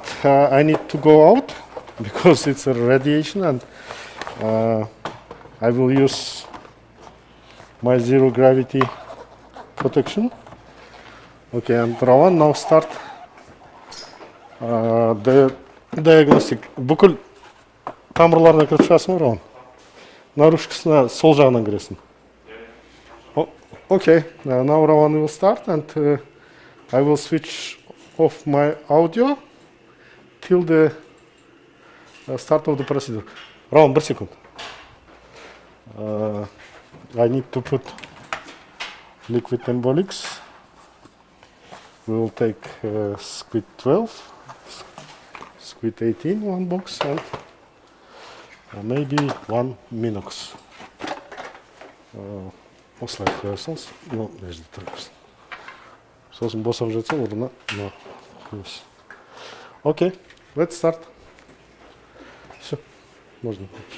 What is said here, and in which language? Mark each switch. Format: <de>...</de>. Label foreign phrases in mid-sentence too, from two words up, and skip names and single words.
<en>I need to go out because it's a radiation, and I will use my zero gravity protection. Okay, and Ravan, now start the diagnostic.</en> <kk>Бүкіл тамырларына кіріп шығасың ғой, Рауан? Наружкасына сол жағынан кіресің.</kk> <en>Okay, now Ravan will start, and I will switch off my audio till the start of the procedure. Ravan, 1 second. I need to put liquid embolics. We will take squid 12, squid 18, one box, and maybe one Minox.</en> <kk>Осылай қоясыңыз,</kk> <ru>но между</ru> <kk>тұрыңыз. Сосын босап жатса, орнына қойыңыз.</kk> <en>Okay, let's start.</en> <ru>Все, можно.</ru>